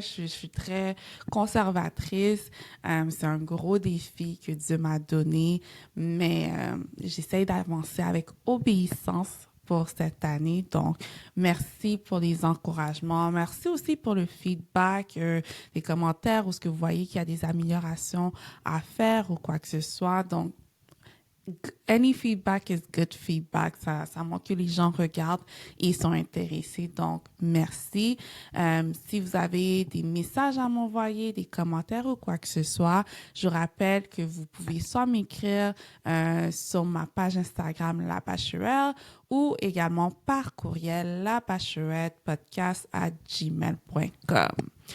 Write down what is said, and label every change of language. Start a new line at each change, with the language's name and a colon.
French: Je suis très conservatrice. C'est un gros défi que Dieu m'a donné, mais j'essaie d'avancer avec obéissance pour cette année. Donc, merci pour les encouragements. Merci aussi pour le feedback, les commentaires où ce que vous voyez qu'il y a des améliorations à faire ou quoi que ce soit.
English: Donc, any feedback is good feedback.
French: Ça montre que les gens regardent et sont intéressés. Donc, merci. Si vous avez des messages à m'envoyer, des commentaires ou quoi que ce soit, je vous rappelle que vous pouvez soit m'écrire sur ma page Instagram La Bachelorette ou également par courriel labachelorettepodcast@gmail.com.